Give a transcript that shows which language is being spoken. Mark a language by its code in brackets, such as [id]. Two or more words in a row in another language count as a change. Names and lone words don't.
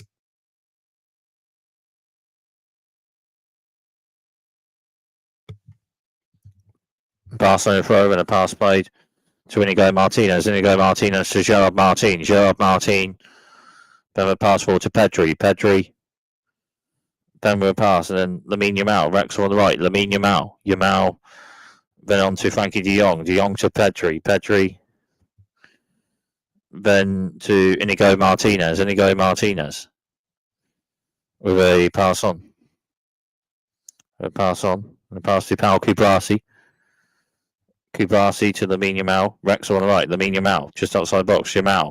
[en] Barcelona throw and a pass played to Inigo Martinez. Inigo Martinez to Gerard Martin. Gerard Martin. Then a pass forward to Pedri. Pedri. Then with a pass, and then Lamine Yamal. Wrexham on the right. Lamine Yamal. Yamal. Then on to Frankie de Jong. De Jong to Pedri. Pedri. Then to Inigo Martinez. Inigo Martinez. With a pass on. A pass on. And a pass to Pau Kubrasi. Kubrasi to Lamine Yamal. Wrexham on the right. Lamine Yamal. Just outside the box. Yamal.